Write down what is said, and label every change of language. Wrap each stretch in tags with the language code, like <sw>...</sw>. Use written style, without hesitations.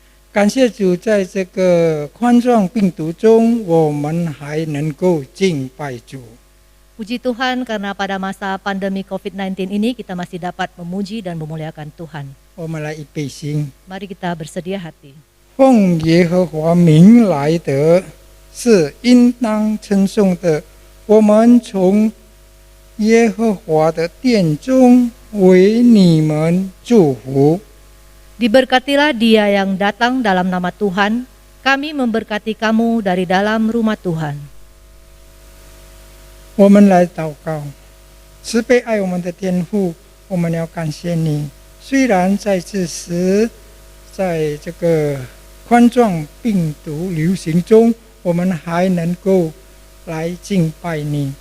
<zh>感谢主，在这个冠状病毒中，我们还能够敬拜主。</zh> <id>Puji Tuhan karena pada masa pandemi COVID-19 ini kita masih dapat memuji dan memuliakan Tuhan.</id> <zh>我们来预备心，</zh> <id>Mari kita bersedia hati.</id> <zh>奉耶和华名来的，是应当称颂的。我们从耶和华的殿中为你们祝福。</zh> <id>Diberkatilah dia yang datang dalam nama Tuhan. Kami memberkati kamu dari dalam rumah Tuhan.</id> <zh>我们来祷告，慈悲爱我们的天父，我们要感谢你。虽然在这时，在这个冠状病毒流行中，我们还能够来敬拜你。</zh>